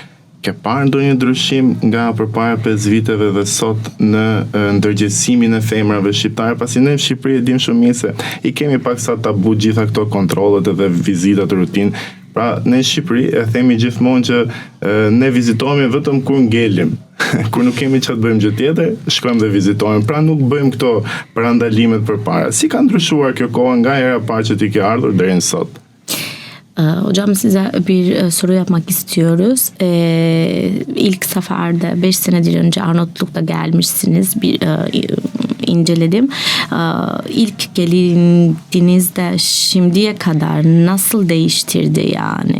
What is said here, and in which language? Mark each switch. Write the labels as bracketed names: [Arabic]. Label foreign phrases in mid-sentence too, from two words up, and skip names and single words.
[Albanian] Ke parë ndonjë ndryshim nga përpara 5 viteve dhe sot në ndërgjegjësimin e femrave shqiptare, pasi ne në Shqipëri e dim shumë mirë se i kemi pak sa tabu gjitha këto kontrollet edhe vizitat rutinë. Pra, ne në Shqipëri e themi gjithmonë që ne vizitohemi vetëm kur ngelim. Kur nuk kemi që të bëjmë gjë tjetër, shkojmë dhe vizitojmë. Pra nuk bëjmë këto parandalimet përpara. Si ka ndryshuar kjo kohë nga hera parë që ti ke ardhur deri në sot? [Turkish] Hocam size bir soru yapmak istiyoruz. İlk seferde 5 senedir önce Arnavutluk'ta gelmişsiniz. İnceledim. İlk gelindiğinizde şimdiye kadar nasıl değiştirdi yani?